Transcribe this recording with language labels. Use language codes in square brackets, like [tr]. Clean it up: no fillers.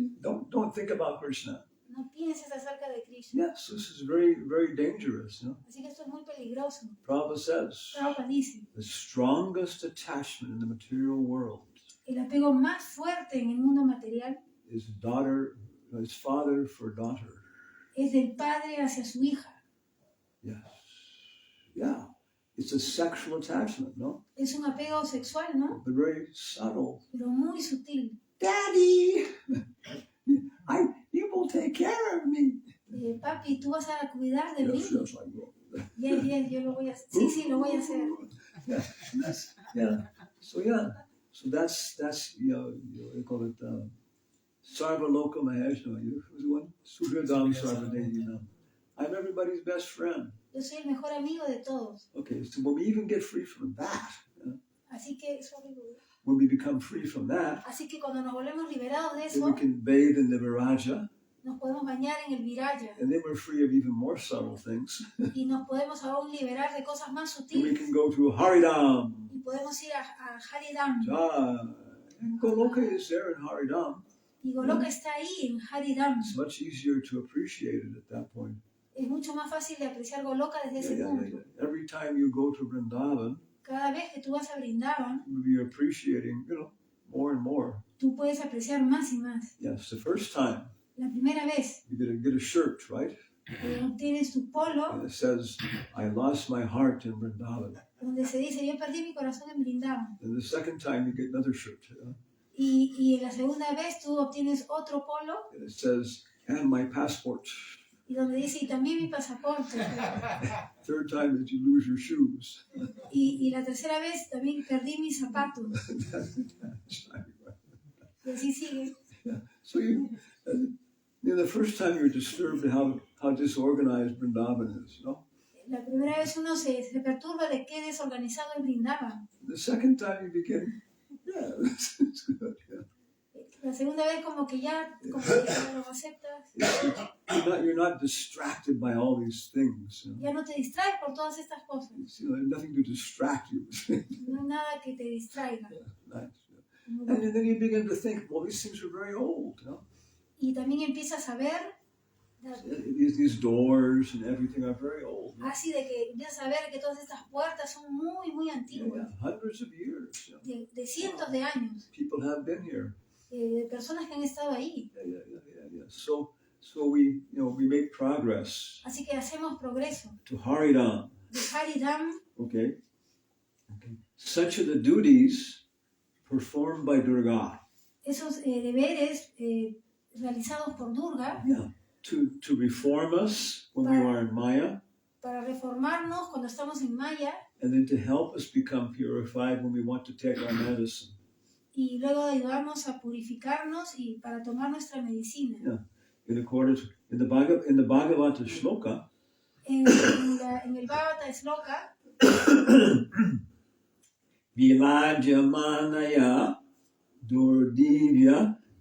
[en] Don't think about Krishna. [es] No pienses acerca de Krishna. [en] Yes, this is very, very dangerous. [es] No? Así que esto es muy peligroso. [en] Prabhupada says, [es] Prabhupada dice, [en] the strongest attachment in the material world [es] el apego más fuerte en el mundo material [en] is father for daughter. [es] es del padre hacia su hija. [en] Yes. Yeah. It's a sexual attachment, no? [es] Es un apego sexual, ¿no? [en] But very subtle. [es] Pero muy sutil. [en] Daddy, you will take care of me. [es] Papi, tú vas a cuidar de mí. [en] Yes, I will. [es] Bien, yo lo voy a hacer. Sí, lo voy a hacer. [en] Yeah. So that's they call it Sarvaloka Maheshwara. Who's the one? [sa] Suhridam Sarvadevinam. [en] I'm everybody's best friend. [es] Yo soy el mejor amigo de todos. [en] Okay, so when we even get free from that, [es] Así que, [en] when we become free from that, [es] así que cuando nos volvemos liberados de [en] then [es] eso, [en] we can bathe in the Viraja, [es] nos podemos bañar en el Viraya. [en] and then we're free of even more subtle things. [es] Y nos podemos aún liberar de cosas más [en] And we [es] sutiles. [en] can go to Haridam. [es] Y podemos ir a Haridam. [en] And Goloka is there in Haridam. [es] Y Goloka está ahí en Haridam. [en] It's much easier to appreciate it at that point. [es] Es mucho más fácil de apreciar Goloka desde ese punto. [en] Every time you go to Vrindavan, [es] Cada vez que tú vas a Vrindavan, [en] you'll be appreciating, more and more. [es] tú puedes apreciar más y más. [en] Yes, the first time [es] La primera vez [en] you get a shirt, right? [es] obtienes tu polo, [en] and it says, I lost my heart in Vrindavan. [es] donde se dice, yo perdí mi corazón en Brindavan. [en] And the second time you get another shirt. [es] Y la segunda vez tú obtienes otro polo, [en] And it says, and my passport. [es] y donde dice, y también mi pasaporte. [en] Third time is you lose your shoes. [es] Y la tercera vez también perdí mis zapatos. Y así sigue. [en] Yeah. So the first time you're disturbed how disorganized Vrindavan is, no? [es] La primera vez uno se perturba de qué desorganizado es Brindavan. [en] The second time you begin, it's good. Yeah. [es] La segunda vez como que ya lo aceptas. [en] You're not distracted by all these things. You know? [es] Ya no te distraes por todas estas cosas. [en] There's nothing to distract you. [es] No hay nada que te distraiga. [en] Nice. And then you begin to think, well, these things are very old. You know? [es] Y también empiezas a ver, [en] These doors and everything are very old. You know? [es] así de que empiezas a ver que todas estas puertas son muy, muy antiguas. [en] Yeah, hundreds of years. You know? [es] De cientos de años. [en] People have been here. [es] De personas que han estado ahí. [en] Yeah. So we make progress. [es] Así que hacemos progreso. [en] To Haridam. [es] De Haridam. [en] Okay. Such are the duties performed by Durga. [es] Esos deberes realizados por Durga. [en] Yeah. To reform us when we are in Maya. [es] Para reformarnos cuando estamos en Maya. [en] And then to help us become purified when we want to take our medicine. [es] Y luego de ayudarnos a purificarnos y para tomar nuestra medicina. [en] Yeah. In accordance in the Bhagavata Shloka. [es] En el Bhagavata Shloka. [sa] Vilajamanaya Durdivya.